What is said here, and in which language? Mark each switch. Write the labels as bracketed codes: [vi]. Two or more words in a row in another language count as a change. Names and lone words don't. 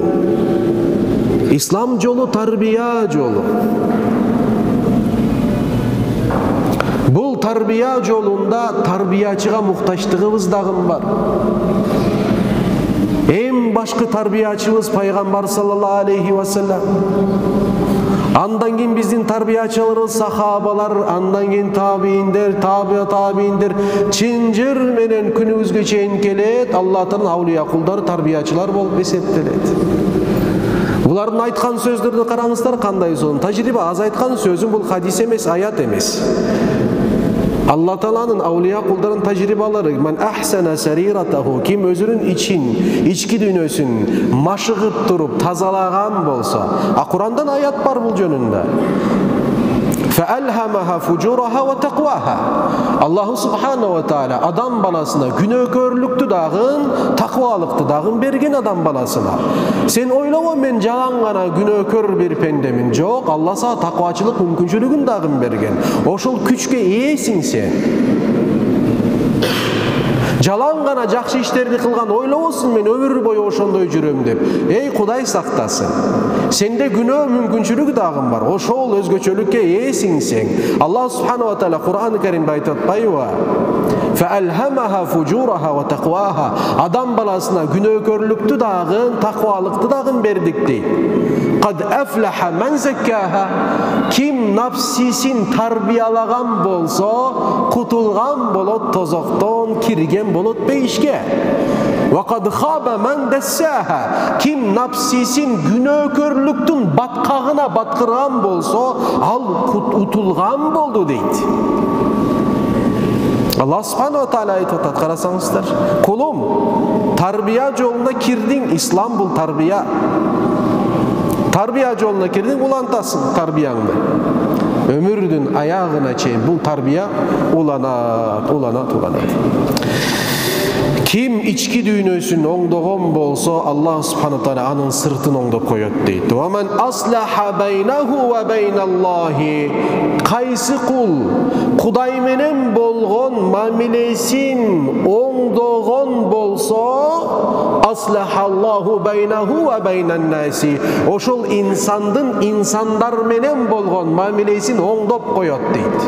[ky] Ислам жолу тарбия жолу. Бул тарбия жолунда тарбиячыга муктаждыгыбыз дагы бар. Эң башкы тарбиячыбыз пайгамбар [ar] صلى الله عليه وسلم. [ky] Андан кийин биздин тарбиячыларыбыз сахабалар, андан кийин табииндер, табииндер чынжыр менен күнүбүзгө чейин келет. Аллахтын аулия кулдары тарбиячылар болуп эсептелет. Булардын айткан сөздөрдү караңыздар, кандай сонун тажрыйба. Аз айткан сөзүм бул хадис эмес, аят эмес. Алла Тааланын аулия кулдарын тажрыйбалары, [ar] من أحسن سريرته, [ky] ким өзүнүн ички дүйнөсүн машыгып туруп тазалаган болсо, Курандан аят бар бул жөнүндө. [ar] فَأَلْهَمَهَا فُجُورَهَا وَتَقْوَاهَا. الله سبحانه وتعالى [ky] адам баласына күнөөкөрлүктү дагын, таквалыкты дагын берген адам баласына. Сен ойлобо, мен жалаң гана күнөөкөр бир пендемин. Жок, Алла сага таквачылык мүмкүнчүлүгүн дагын берген. Ошол күчкө ээсиң сен. Жалаң гана жакшы иштерди кылган ойлобосуң, мен өмүр бою ошондой жүрөм деп. Эй, Кудай сактасын. Сенде күнөө мүмкүнчүлүгү дагы бар. Ошол өзгөчөлүккө ээсиң сен. [ar] الله سبحانه وتعالى [ky] Кур'ан-ы Каримде айтып атпайбы? [ar] فَأَلْهَمَهَا فُجُورَهَا وَتَقْوَاهَا. [ky] Адам баласына күнөөкөрлүктү дагы, таквалыкты дагы бердик дейт. [ar] قَدْ أَفْلَحَ مَنْ زَكَّاهَا. [ky] Ким напсисин тарбиялаган болсо, кутулган болот тозоктон, кирген болот бейишке. [ar] وَقَدْ خَابَ مَنْ دَسَّاهَا. [ky] Ким напсисин күнөөкөрлүктүн баткагына баткырган болсо, ал утулган болду дейт. [ar] الله سبحانه وتعالى [ky] айтып атат, карасаңыздар. Кулум, тарбия жолуна кирдиң, ислам бул тарбия. Тарбия жолуна кирдиң, улантасың тарбияңды. Өмүрдүн аягына чейин бул тарбия уланат. Ким ички дүйнөсүн оңдогон болсо, [ar] الله سبحانه تعالى [ky] анын сыртын оңдоп коет дейт. [ar] ومن أصلح بينه وبين الله. [ky] Кайсы кул Кудай менен болгон мамилесин оңдогон болсо, [ar] أصلح الله بينه وبين الناس. [ky] Ошол инсандар менен болгон мамилесин оңдоп коет дейт.